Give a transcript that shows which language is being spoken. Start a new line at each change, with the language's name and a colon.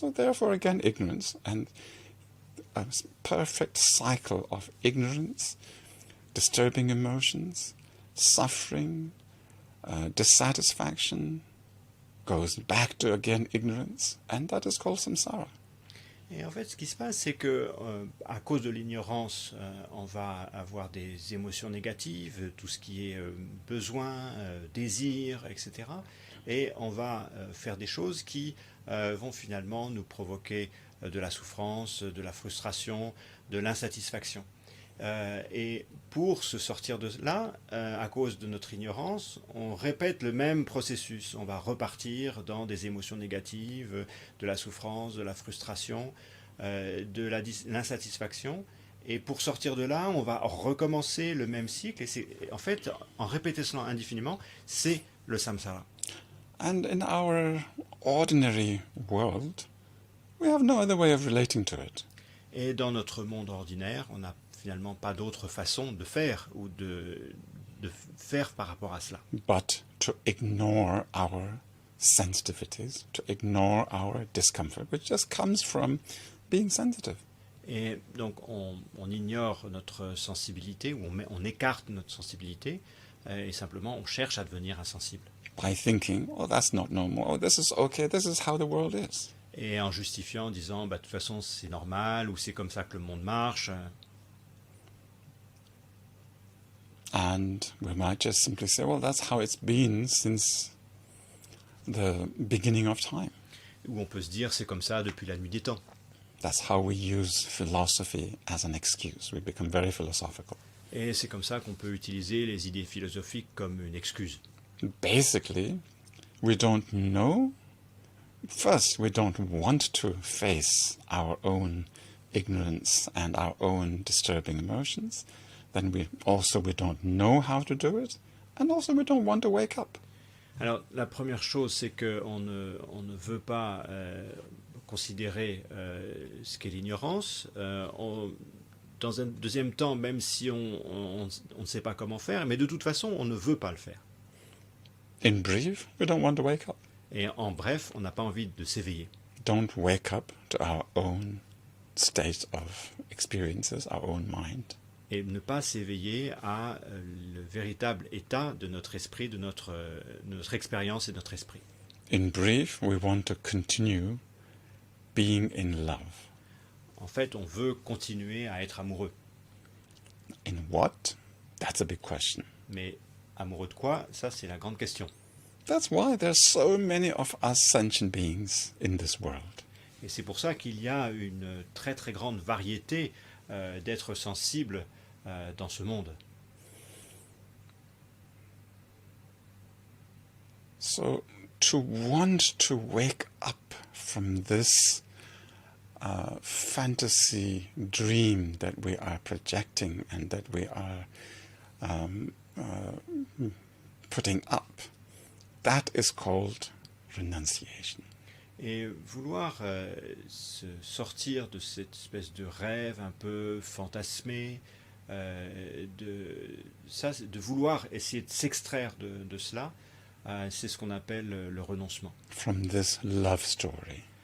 English: So therefore, again, ignorance, and a perfect cycle of ignorance, disturbing emotions, suffering, dissatisfaction, goes back to, again, ignorance, and that is called samsara.
French: Et en fait, ce qui se passe, c'est que à cause de l'ignorance, on va avoir des émotions négatives, tout ce qui est besoin, désir, etc. Et on va faire des choses qui vont finalement nous provoquer de la souffrance, de la frustration, de l'insatisfaction. Et pour se sortir de là, à cause de notre ignorance, on répète le même processus. On va repartir dans des émotions négatives, de la souffrance, de la frustration, de l'insatisfaction. Et pour sortir de là, on va recommencer le même cycle. Et en fait, en répétant cela indéfiniment, c'est le samsara.
English: And in our ordinary world, we have no other way of relating to it.
French: Et dans notre monde ordinaire, on n'a finalement pas d'autre façon de faire ou de faire par rapport à cela.
English: But to ignore our sensitivities, to ignore our discomfort, which just comes from being sensitive.
French: Et donc on ignore notre sensibilité, ou on écarte notre sensibilité, et simplement on cherche à devenir insensible.
English: By thinking, oh, that's not normal, oh, this is okay, this is how the world is.
French: Et en justifiant, en disant, de toute façon c'est normal, ou c'est comme ça que le monde marche.
English: And we might just simply say, well, that's how it's been since the beginning of time.
French: Ou on peut se dire, c'est comme ça depuis la nuit des temps.
English: That's how we use philosophy as an excuse. We become very philosophical.
French: Et c'est comme ça qu'on peut utiliser les idées philosophiques comme une excuse.
English: Basically, we don't know. First, we don't want to face our own ignorance and our own disturbing emotions. Then we don't know how to do it, and also we don't want to wake up.
French: Alors, la première chose, c'est qu'on ne veut pas considérer ce qu'est l'ignorance. Dans un deuxième temps, même si on ne sait pas comment faire, mais de toute façon, on ne veut pas le faire.
English: In brief, we don't want to wake up.
French: Et en bref, on n'a pas envie de s'éveiller.
English: Don't wake up to our own state of experiences, our own mind.
French: Et ne pas s'éveiller à le véritable état de notre esprit, de notre expérience et de notre esprit.
English: In brief, we want to continue being in love.
French: En fait, on veut continuer à être amoureux.
English: In what? That's a big question.
French: Mais amoureux de quoi? Ça, c'est la grande question.
English: That's why there's so many of us sentient beings in this world.
French: Et c'est pour ça qu'il y a une très très grande variété d'êtres sensibles dans ce monde.
English: So to want to wake up from this fantasy dream that we are projecting and that we are putting up, that is called renunciation.
French: Et vouloir se sortir de cette espèce de rêve un peu fantasmé, de vouloir essayer de s'extraire de cela, c'est ce qu'on appelle le renoncement.
English: From this love story.